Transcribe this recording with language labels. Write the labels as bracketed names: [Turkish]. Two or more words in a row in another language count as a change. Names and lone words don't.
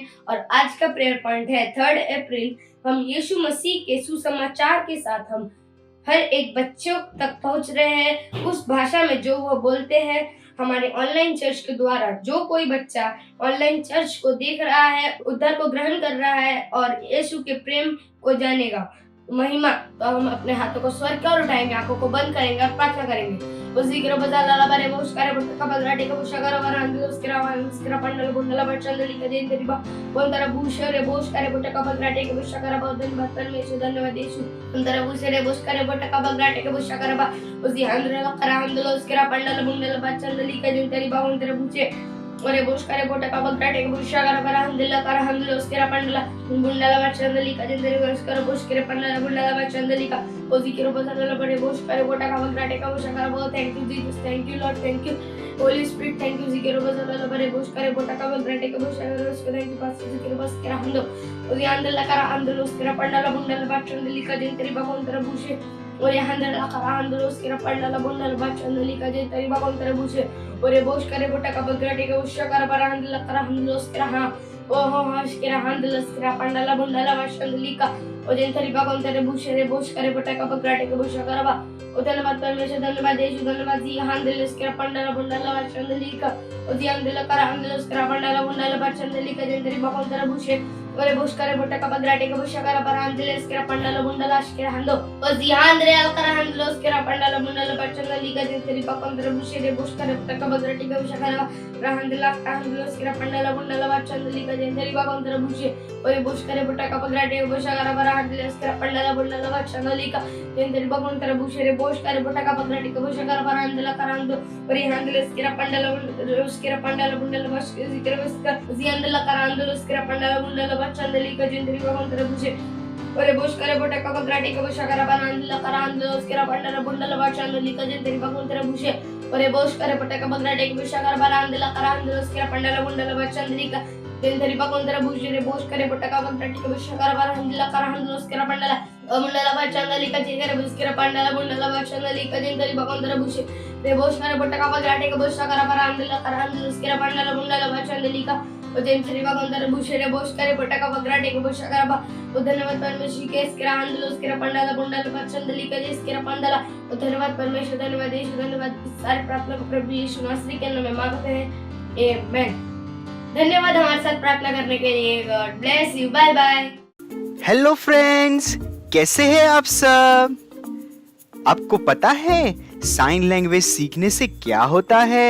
[Hindi] और आज का प्रेयर पॉइंट है 3 अप्रैल। हम यीशु मसीह के सुसमाचार के साथ हम हर एक बच्चों तक पहुंच रहे हैं, उस भाषा में जो वो बोलते हैं। हमारे ऑनलाइन चर्च के द्वारा जो कोई बच्चा ऑनलाइन चर्च को देख रहा है, उद्धार को ग्रहण कर रहा है और यीशु के प्रेम को जानेगा, महिमा, तो हम अपने हाथों को स्वर की ओर उठाएंगे, आंखों को बंद करेंगे और प्रार्थना करेंगे। उजिग्रो बजाला बारे मुस्कारे बुटका बदराटे को बुशगारा वरांदे उसकरा पंडल बुंडला बचंदली कदेन देबा बोंतरा बुशरे बुशकारे बुटका बदराटे को बुशगारा बदन बतन में धन्यवाद यीशु। अंतरा बुशरे बुशकारे बुटका बदराटे को बुशगारा बा उसी हंद्रला करांदलो उसकरा पंडल बुंडला बचंदली कदेन तेरीबा उंतरा बुचे और बुशकारे बुटका बदराटे को बुशगारा करांदला करांदलो उसकरा पंडला बुंडला बचंदली कदेन तेरीबा उसकरा बुशकरे पंडला बुंडला बचंदली का उजिग्रो बजाला बारे बुशकारे बुटका बदराटे को बुशगारा बा। [English] Thank you Jesus, thank you Lord, thank you Holy Spirit, Thank you जिक्र बजाला बारे बुशकारे बुटका बदराटे को बुशगारा उसको थैंक यू पास जिक्र बस करांदो उजी अंदला करांदलो उसकरा पंडला बुंडला बचंदली कदेन तेरीबा उंतरा बुशे Ore handala kara handlos kira pandala bundala bachandali ka je tari ba kontra buse. Ore bosh kare bota ka bagrati ka usha kara para handala kara handlos kira ha. Oh hash kira handlos kira pandala bundala bachandali ka. Ore tari ba kontra buse re bosh kare bota ka bagrati ka usha kara ba. [Hindi] धन्यवाद परमेश्वर धन्यवाद यीशु धन्यवाद जी हांदलस करा पंडाला बुंडाला वाचंदली का ओदी अंदला करा हांदलस करा पंडाला बुंडाला वाचंदली का जंतरी बकोंतरा बुशे ओरे बुश करे बोटा का बगराटे का बुशा करा पर हांदलस करा पंडाला बुंडाला अशकरा हांदो ओदी हांदरे करा हांदलस करा पंडाला बुंडाला वाचंदली का जंतरी बकोंतरा बुशे रे बुश करे बोटा का बगराटे का बुशा करा हांदला हांदलस करा पंडाला बुंडाला वाचंदली का जंतरी बकोंतरा बुशे ओरे बुश करे बोटा का बगराटे का बुशा करा पर हांदलस करा पंडाला बुंडाला वाचंदली का जंतरी बकोंतरा बुशे रे bosh kare bota ka pagrati ka bosha kara parandela karando ori handle skira pandala bundala bash zikra baska ziandela karando skira pandala bundala bachandeli ka jindri ka kontra bushe ori bosh kare bota ka pagrati ka bosha kara parandela karando skira pandala bundala bachandeli ka jindri ka kontra bushe ori bosh kare bota ka pagrati ka bosha kara parandela karando skira pandala bundala bachandeli ka jindri ka kontra bushe re bosh kare bota ka pagrati ka bosha kara parandela karando skira pandala बुंडाला बच्चंदली का जिगर बिस्किरा पंडाला बुंडाला बच्चंदली का जिंदरी बकोंदरा बुशे रे बोश करे बट्टा का बगराटे का बुशा करा पर आंदला करांदल बिस्किरा पंडाला बुंडाला बच्चंदली का ओ जिंदरी बकोंदरा बुशे रे बोश करे बट्टा का बगराटे का बुशा करा ओ धन्यवाद परमेश्वर के स्किरा आंदल बिस्किरा पंडाला बुंडाला बच्चंदली का जिस्किरा पंडाला ओ धन्यवाद परमेश्वर धन्यवाद यीशु धन्यवाद सारी प्रार्थना को प्रभु यीशु मसीह के नाम में मांगते हैं आमेन। धन्यवाद हमारे साथ प्रार्थना करने के लिए। [English] God bless you. Bye bye. Hello friends, [Hindi] कैसे हैं आप सब? आपको पता है [English] sign language [Hindi] सीखने से क्या होता है?